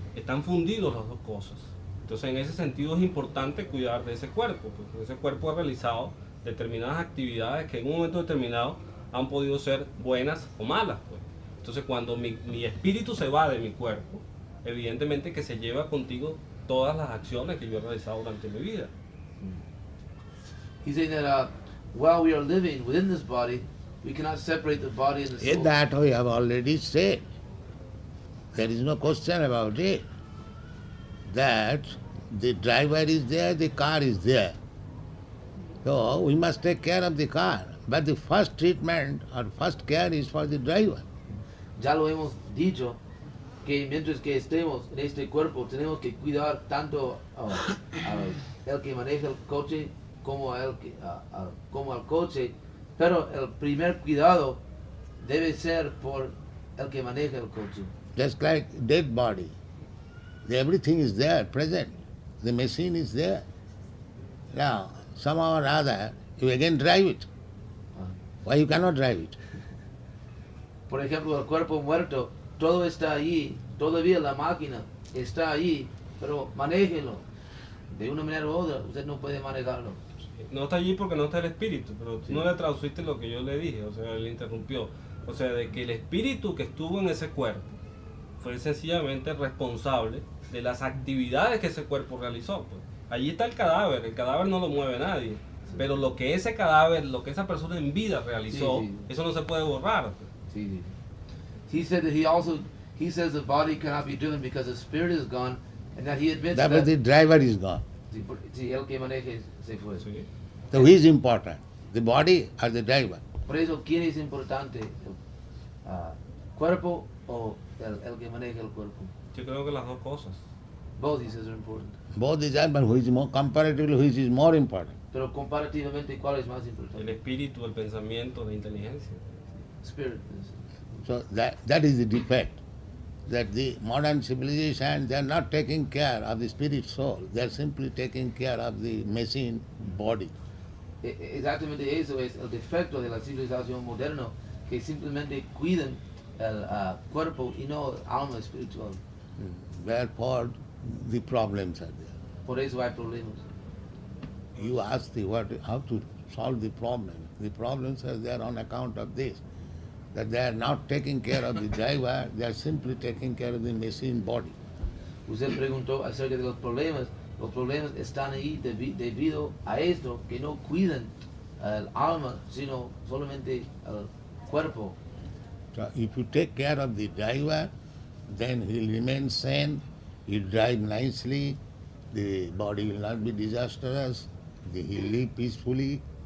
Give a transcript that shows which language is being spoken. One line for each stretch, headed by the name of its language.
Spanish: Están fundidos las dos cosas. Entonces en ese sentido es importante cuidar de ese cuerpo, porque ese cuerpo ha realizado determinadas actividades que en un momento determinado han podido ser buenas o malas. Pues. Entonces cuando mi espíritu se va de mi cuerpo, evidentemente que se lleva contigo todas las acciones que yo he realizado durante mi vida.
English: He's saying that while we are living within this body, we cannot separate the body and the soul. That we have already said. There is no question about it. That the driver is there, the car is there. So we must take care of the car. But the first treatment or first care is for the driver.
Spanish: ya lo hemos dicho, que mientras que estemos en este cuerpo tenemos que cuidar tanto al que maneja el coche como como al coche, pero el primer cuidado debe ser por el que maneja el coche.
English: Just like dead body. Everything is there, present. The machine is there. Now, somehow or other, you again drive it. Why you cannot drive it?
Spanish: Por ejemplo, el cuerpo muerto, todo está ahí, todavía la máquina está ahí, pero manéjelo. De una manera u otra, usted no puede manejarlo. No está allí porque no está el espíritu, pero tú no le traduciste lo que yo le dije, o sea, él interrumpió. O sea, de que el espíritu que estuvo en ese cuerpo fue sencillamente responsable de las actividades que ese cuerpo realizó. Pues. Allí está el cadáver no lo mueve nadie, pero lo que ese cadáver, lo que esa persona en vida realizó, eso no se puede borrar. Pues. Sí.
English: He said that he says the body cannot be driven because the spirit is gone, and that he admits That was the driver is gone.
Spanish: Sí, el que maneje se fue. Sí.
English: So who is important? The body or the driver?
Spanish: Por eso, ¿quién es importante? ¿El cuerpo o el que maneja el cuerpo? Yo creo que las dos cosas.
English: Both, he says, are important. Both is there, but who is more comparatively, who is more important?
Spanish: Pero comparativamente, ¿cuál es más El importante? espíritu, el pensamiento, la inteligencia.
English: Spirit. So that is the defect. That the modern civilization, they are not taking care of the spirit soul. They are simply taking care of the machine body.
Spanish: Exactamente eso es el defecto de la civilización moderna, que simplemente cuidan el cuerpo y no el alma espiritual.
English: Therefore, the problems are there.
Spanish: Por eso hay problemas.
English: You ask how to solve the problem. The problems are there on account of this. That they are not taking care of the driver, they are simply taking care of the machine body.
Spanish: Usted preguntó acerca de los problemas están ahí debido a esto, que no cuidan el alma, sino solamente el cuerpo.
English: So if you take care of the driver, then he will remain sane, he will drive nicely, the body will not be disastrous, he will live peacefully.